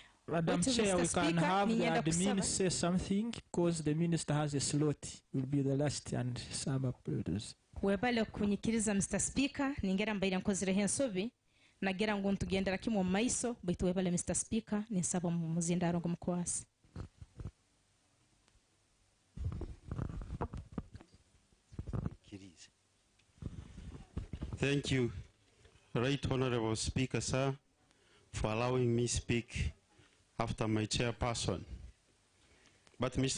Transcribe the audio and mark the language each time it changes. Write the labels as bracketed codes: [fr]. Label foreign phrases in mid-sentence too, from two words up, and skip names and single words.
[en] Madam Wait till Chair, we Mr. can Speaker, have the [ttj] ninyenda [en] admin [ttj] kusaba. [en] say something because the minister has a slot. Will be the last and some uploaders. [ttj] webale okunyikiriza [en] Mr. Speaker [ttj] ningera mbaire nkozireho ensobi nagera ngu ntugendera kimwe mu maiso baitu webale Mr. Speaker ninsaba mu muzindaro ngo mukwasi. [en] Thank you, Right Honorable Speaker, sir, for allowing me speak after my chairperson. But Mr.